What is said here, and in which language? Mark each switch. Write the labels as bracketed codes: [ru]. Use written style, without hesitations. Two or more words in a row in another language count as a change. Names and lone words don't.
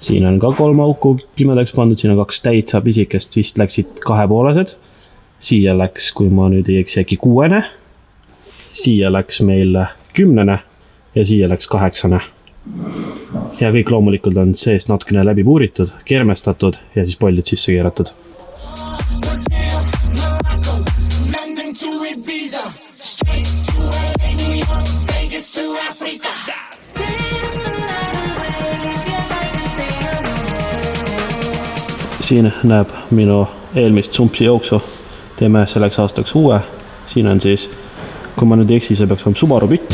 [et] siin on ka 3 auku pimedaks pandud, siin on 2 täitsa pisikest, vist läksid 2,5. Siia läks, kui ma nüüd ei eksi, äkki 6. Siia läks meil 10. ja siia läks 8. Ja kõik loomulikult on seest natukene läbi puuritud, kermestatud ja siis pollid sisse keeratud. [en] London to Ibiza, straight to LA, New York, Vegas to Africa. [et] Siin näeb minu eelmist sumpsi jooksu. Teeme selleks aastaks uue. Siin on siis, kui ma nüüd ei eksi, see peaks olema Subaru pütt.